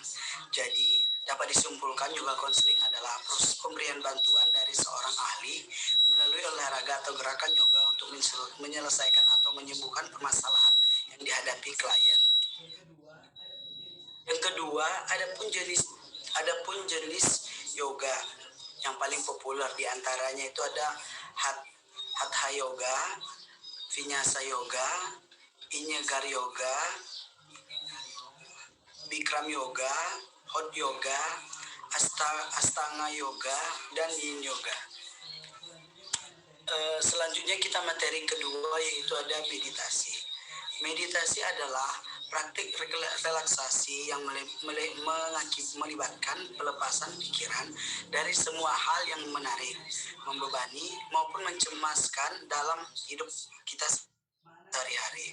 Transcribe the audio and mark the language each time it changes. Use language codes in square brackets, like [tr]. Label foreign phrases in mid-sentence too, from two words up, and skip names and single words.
[id] Jadi, dapat disimpulkan juga konseling adalah proses pemberian bantuan dari seorang ahli melalui olahraga atau gerakan yoga untuk menyelesaikan atau menyembuhkan permasalahan yang dihadapi klien. Yang kedua, adapun jenis yoga yang paling populer diantaranya itu ada Hatha Yoga, Vinyasa Yoga, Iyengar Yoga, Bikram Yoga, Hot Yoga, Astanga Yoga, dan Yin Yoga. Selanjutnya kita materi kedua yaitu ada meditasi. Meditasi adalah praktik relaksasi yang melibatkan pelepasan pikiran dari semua hal yang menarik, membebani, maupun mencemaskan dalam hidup kita sehari-hari.